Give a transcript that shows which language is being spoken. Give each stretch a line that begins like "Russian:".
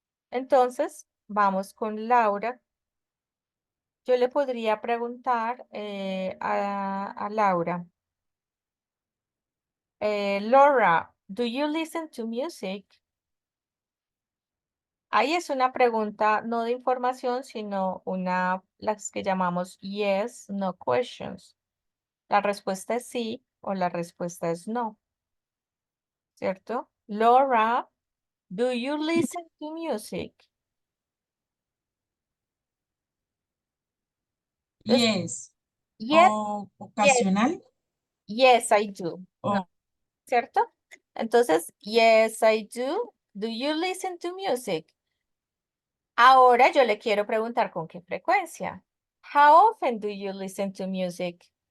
Spanish: Entonces, vamos con Laura. Yo le podría preguntar a Laura, Laura, do you listen to music? Ahí es una pregunta no de información, sino las que llamamos yes, no questions. La respuesta es sí o la respuesta es no, ¿cierto?
English: Laura, do you listen to music?
Spanish: Entonces,
English: Yes. yes,
Spanish: O
English: yes,
Spanish: ocasional.
English: yes, I do, ¿no?
Spanish: O
English: ¿Cierto? Entonces, yes, I do. Do you listen to music?
Spanish: Ahora yo le quiero preguntar con qué frecuencia.
English: How often do you listen to music?